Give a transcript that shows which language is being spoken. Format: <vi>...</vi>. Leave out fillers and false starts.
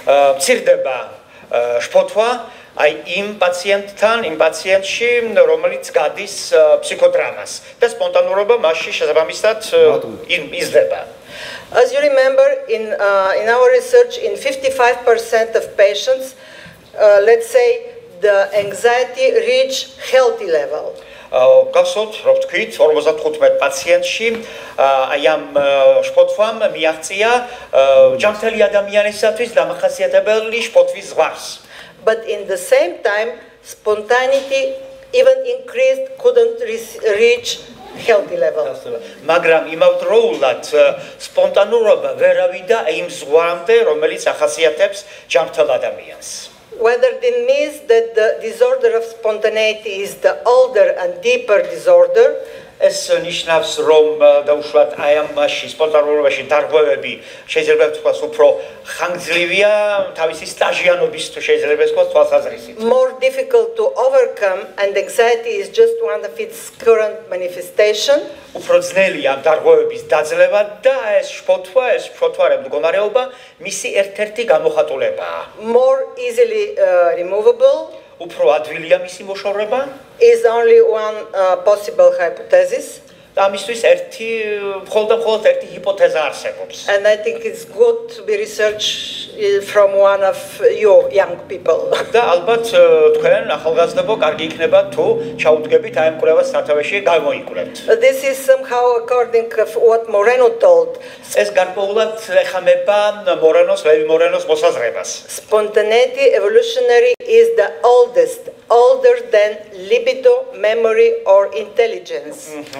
<ka>მცირდება შფოთვა აი იმ პაციენტში, რომელიც გადის ფსიქოდრამას და სპონტანურობა მასში შესაბამისად იზრდება.</ka> <en>As you remember, in our research, in 55% of patients, let's say the anxiety reach healthy level.</en> <ka>გახსოვთ, რომ თქვით 55 პაციენტში აი ამ შფოთვამ მიაღწია ჯანმრთელი ადამიანისათვის დამახასიათებელი შფოთვის ზღვარს.</ka> <en>But in the same time, spontaneity even increased, couldn't reach healthy level.</en> <ka>მაგრამ იმავდროულად სპონტანურობა ვერავიდა იმ ზღვამდე, რომელიც ახასიათებს ჯანმრთელ ადამიანს.</ka> <en>Whether it means that the disorder of spontaneity is the older and deeper disorder,</en> <ka>ეს ნიშნავს, რომ დაუშვათ აი ამ მასში სპონტანურობაში დარღვევები შეიძლება ვთქვას უფრო ხანგრძლივია თავისი სტაჟიანობის თუ შეიძლება ვთქვას თვალსაზრისით.</ka> <en>more difficult to overcome, and anxiety is just one of its current manifestation.</en> <ka>უფრო ძნელია ამ დარღვევების დაძლევა და ეს შფოთვარე მდგომარეობა მისი ერთ-ერთი გამოხატულებაა.</ka> <en>More easily removable.</en> <ka>უფრო ადვილია მისი მოშორება.</ka> <en>Is only one possible hypothesis.</en> <ka>ამისთვის მხოლოდ ერთი ჰიპოთეზა არსებობს.</ka> <en>And I think it's good to be researched from one of you young people.</en> <ka>და ალბათ თქვენ ახალგაზრდებო კარგი იქნება თუ ჩაუდგებით აი ამ კვლევას სათავეში გამოიკვლევთ.</ka> <en>This is somehow according to what Moreno told.</en> <ka>ეს გარკვეულად ეხამება ლევი მორენოს მოსაზრებას.</ka> <en>Spontaneity evolutionary is the oldest, older than libido, memory or intelligence.</en>